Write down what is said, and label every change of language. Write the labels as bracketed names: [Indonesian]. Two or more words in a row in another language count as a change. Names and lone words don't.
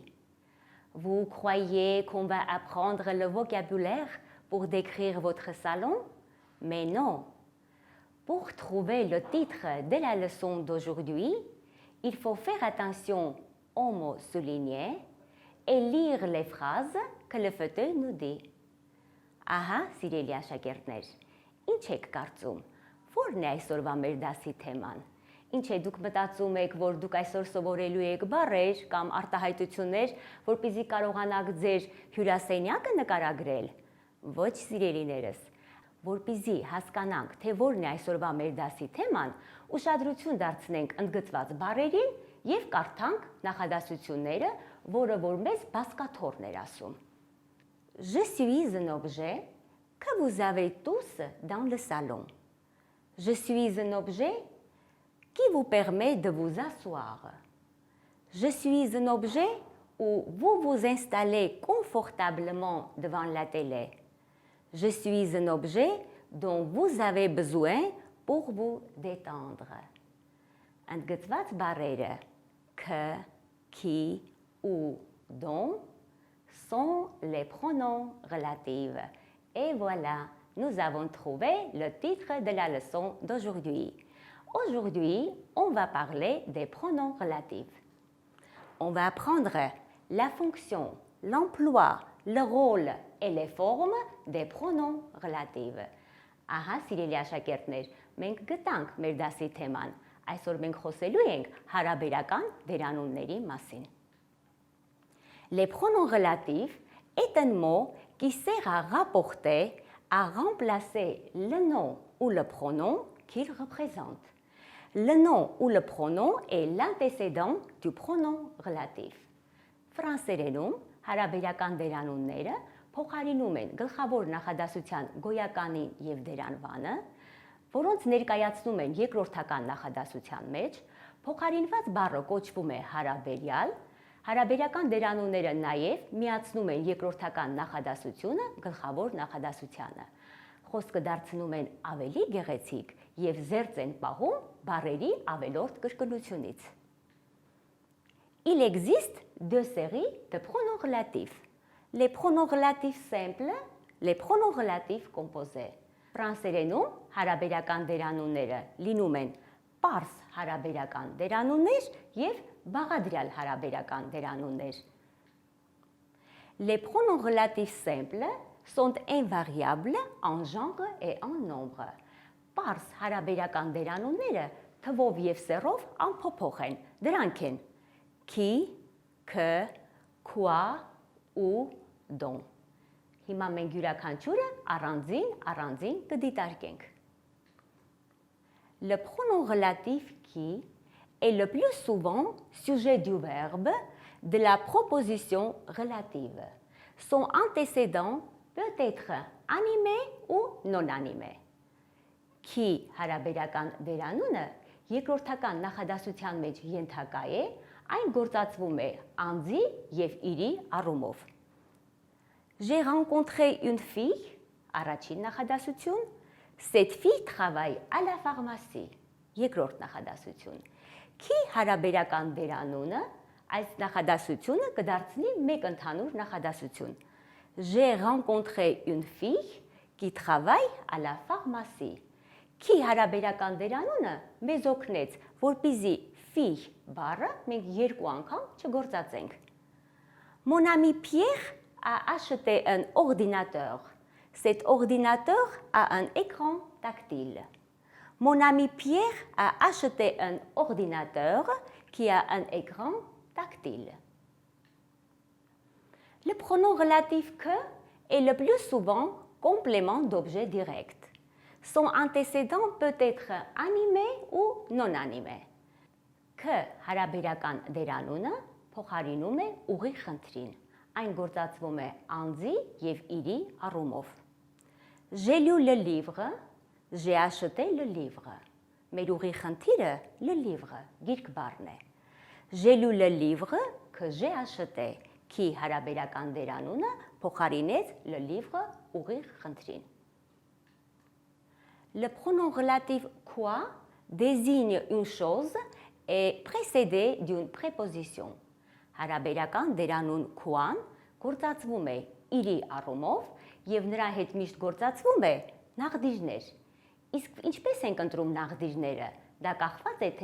[French] Vous croyez qu'on va apprendre le vocabulaire pour décrire votre salon? Mais non. Pour trouver le titre de la leçon d'aujourd'hui, il faut faire attention aux mots soulignés et lire les phrases que le fauteuil nous dit. [Armenian] Ահա, սիրելի աշակերտներ, ինչ եք կարծում, որն է այսօրվա մեր դասի թեման։ Ինչ է դուք մտածում եք, որ դուք այսօր սովորելու եք բառեր կամ արտահայտություններ, որպեսզի կարողանաք ձեր հյուրասենյակը նկարագրել։ Ոչ, սիրելիներս, որպեսզի հասկանանք, թե որն է այսօրվա մեր դասի թեման, ուշադրություն դարձնենք ընդգծված բառերին և կարդանք նախադասությունները, որը որ մեզ բազկաթոռն էր ասում։ [French] Je suis un objet que vous avez tous dans le salon. Je suis un objet qui vous permet de vous asseoir. Je suis un objet où vous vous installez confortablement devant la télé. Je suis un objet dont vous avez besoin pour vous détendre. [Armenian] Ընդգծված բառերը [French] que, qui, ou, dont sont les pronoms relatifs. Et voilà, nous avons trouvé le titre de la leçon d'aujourd'hui. Aujourd'hui, on va parler des pronoms relatifs. On va apprendre la fonction, l'emploi, le rôle et les formes des pronoms relatifs. [Armenian] Ահա, սիրելի աշակերտներ, մենք գտանք մեր դասի թեման։ Այսօր մենք խոսելու ենք հարաբերական դերանունների մասին. [French] Les pronoms relatifs est un mot qui sert à rapporter, à remplacer le nom ou le pronom qu'il représente. Le nom ou le pronom est l'antécédent du pronom relatif. [Armenian] Ֆրանսերենում հարաբերական դերանունները փոխարինում են գլխավոր նախադասության գոյականին և դերանվանը, որոնց ներկայացնում են երկրորդական նախադասության մեջ, փոխարինված բառը կոչվում է հարաբերյալ, հարաբերական դերանունները նաև միացնում են երկրորդական նախադասությունը գլխավոր նախադասությանը։ Խոսքը դարձնում են ավելի գեղեցիկ և զերծ են պահում բառերի ավելորդ կրկնությունից։ [French] Il existe deux séries de pronoms relatifs. Les pronoms relatifs simples, les pronoms relatifs composés. [Armenian] Ֆրանսերենում հարաբերական դերանունները լինում են պարզ հարաբերական դերանուններ և բաղադրյալ հարաբերական դերանուններ։ [French] Les pronoms relatifs simples sont invariables en genre et en nombre. [Armenian] Պարզ հարաբերական դերանունները թվով և սեռով անփոփոխ են, դրանք են [French] qui, que, quoi, ou, dont. [Armenian] Հիմա մենք յուրաքանչյուրը առանձին կդիտարկենք։ [French] Le pronom relatif qui est le plus souvent sujet du verbe de la proposition relative. Son antécédent peut être animé ou non animé. [Armenian] Qui հարաբերական դերանունը երկրորդական նախադասության մեջ ենթակա է, այն գործածվում է անձի և իրի առումով։ [French] J'ai rencontré une fille, [Armenian] առաջին նախադասություն, [French] cette fille travaille à la pharmacie, [Armenian] երկրորդ նախադասություն։ Qui հարաբերական դերանունը այս նախադասությունը կդարձնի մեկ ընդհանուր նախադասություն։ [French] J'ai rencontré une fille qui travaille à la pharmacie. [Armenian] Qui հարաբերական դերանունը մեզ օգնեց, որպեսզի fille բառը մենք երկու անգամ չգործածենք։ [French] Mon ami Pierre a acheté un ordinateur. Cet ordinateur a un écran tactile. Mon ami Pierre a acheté un ordinateur qui a un écran tactile. Le pronom relatif que est le plus souvent complément d'objet direct. Son antécédent peut être animé ou non animé. [Armenian] K հարաբերական դերանունը փոխարինում է ուղի խնդրին։ Այն գործածվում է անձի եւ իրի առումով։ [French] J'ai lu le livre, j'ai acheté le livre։ [Armenian] Մեր ուղի խնդիրը [French] le livre [Armenian] գիրք բառն է։ [French] J'ai lu le livre que j'ai acheté, qui [Armenian] հարաբերական դերանունը փոխարինեց [French] le livre [Armenian] ուղի խնդրին։ [French] Le pronom relatif quoi désigne une chose et précédé d'une préposition. [Armenian] Հարաբերական դերանուն quoi-ն գործածվում է իրի առումով եւ նրա հետ միշտ գործածվում է նախդիժներ։ Իսկ ինչպես ենք ընտրում նախդիժները։ Դա կախված է